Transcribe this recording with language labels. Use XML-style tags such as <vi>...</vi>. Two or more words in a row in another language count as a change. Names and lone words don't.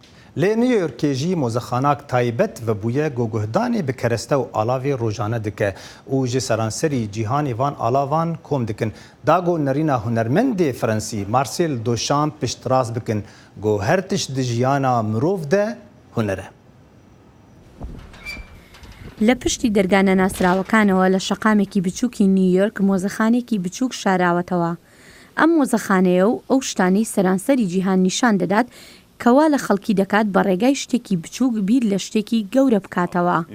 <ku>لی نیویورک جی موزخاناک تایبت و بویه گوگهدانی به کرسته و آلاوی روزانه دکه او جی سرانسری جیهانی وان آلاوان کم دکن داگو نرینا هنرمند فرانسی مارسیل دوشامپ پشتراز بکن گو هرتش دجیانا مروف ده هنره.</ku> <ckb>لە پشتی دەرگانە ناسراوەکانەوە لە شەقامێکی بچووکی نیویۆرک مۆزەخانێکی بچووک شاراوەتەوە. ئەم مۆزەخانەیە و ئەو شتانەی سەرانسەری جیهان نیشان دەدات کەوا لە خەڵکی دەکات بە ڕێگای شتێکی بچووک بیر لە شتێکی گەورە بکاتەوە.</ckb>